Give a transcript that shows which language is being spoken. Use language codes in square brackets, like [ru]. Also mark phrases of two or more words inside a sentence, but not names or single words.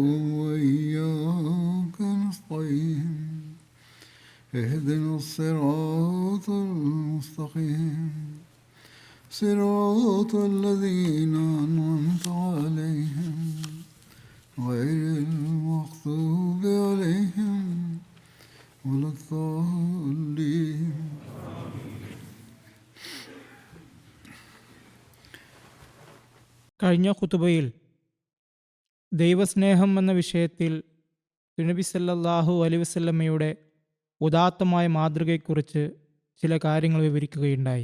[ar] وإياك نستعين اهدنا الصراط المستقيم صراط الذين أنعمت عليهم غير المغضوب عليهم ولا الضالين. [ml] കഴിഞ്ഞ ഖുതുബയിൽ ദൈവസ്നേഹം എന്ന വിഷയത്തിൽ നബി [ar] صلى الله عليه وسلم [ml] ഉദാത്തമായ മാതൃകയെക്കുറിച്ച് ചില കാര്യങ്ങൾ വിവരിക്കുകയുണ്ടായി.